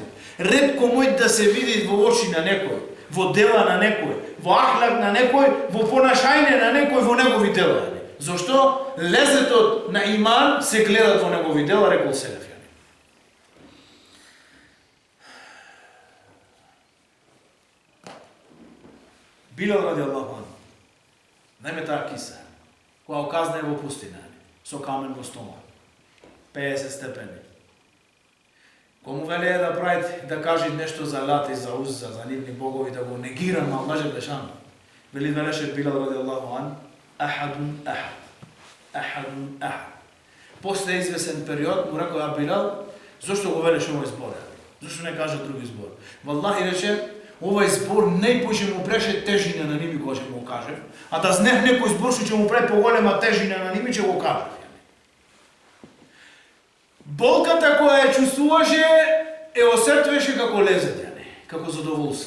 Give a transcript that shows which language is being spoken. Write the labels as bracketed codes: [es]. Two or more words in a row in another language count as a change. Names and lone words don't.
[mk] Ретко може да се види во очи на некој, во дела на некој, во ахлак на некој, во понашање на некој, во негови дела. Зошто? Лезетот на иман се гледат во негови дела, рекол селефјани. [ar] Билал رضي الله عنه. [mk] Најме таа киса, која оказна е во пустина, со камен во стомак, 50 степени. Кому веле да прави, да каже нешто за Лат и за Узза, за нивни богови, да го негира на Аллах Желешану. Велеше Билал [ar] رضي الله عنه, أحد أحد. أحد أحد. [mk] После извесен период му рекол: Билал, зошто го велеш овој збор? Зошто не каже други збор? Валлахи рече, овој збор најпоше му преше тежина на ними кога ќе му каже, а да знев некој збор што ќе му прави поголема тежина на ними, ќе го каже. Болката која ја чувствуваше, осетвеше како лезет, како задоволство.